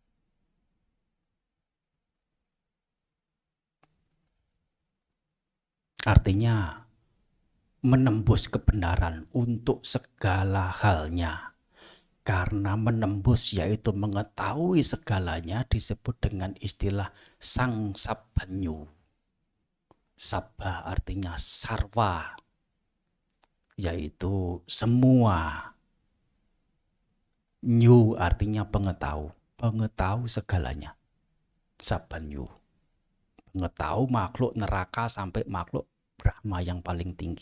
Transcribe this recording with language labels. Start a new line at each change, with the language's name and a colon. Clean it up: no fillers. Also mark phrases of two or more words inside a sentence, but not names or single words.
Indonesian: Artinya menembus kebenaran untuk segala halnya. Karena menembus yaitu mengetahui segalanya disebut dengan istilah sang sabbanyu. Sabba artinya sarwa, yaitu semua. Nyu artinya pengetahu segalanya. Sabbanyu, mengetahui makhluk neraka sampai makhluk Brahma yang paling tinggi.